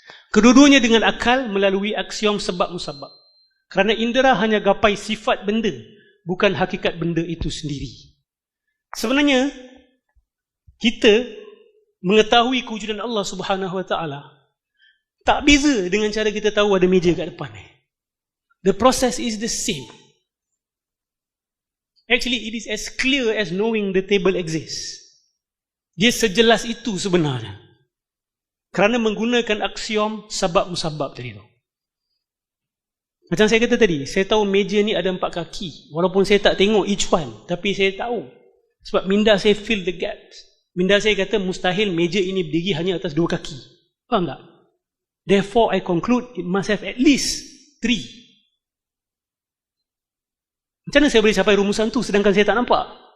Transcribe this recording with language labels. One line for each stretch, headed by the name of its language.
Malay: Kedua-duanya dengan akal melalui aksiom sebab musabab. Kerana indera hanya gapai sifat benda, bukan hakikat benda itu sendiri. Sebenarnya kita mengetahui kewujudan Allah Subhanahu wa taala tak beza dengan cara kita tahu ada meja kat depan ni.
English: The process is the same. Actually, it is as clear as knowing the table exists.
Malay: Dia sejelas itu sebenarnya. Kerana menggunakan aksiom sabab musabab tadi tu. Macam saya kata tadi, saya tahu meja ni ada 4 kaki. Walaupun saya tak tengok
English: each one,
Malay: tapi saya tahu. Sebab minda saya
English: fill the gaps.
Malay: Minda saya kata mustahil meja ini berdiri hanya atas 2 kaki. Faham tak?
English: Therefore, I conclude it must have at least 3.
Malay: Macam mana saya boleh capai rumusan tu sedangkan saya tak nampak?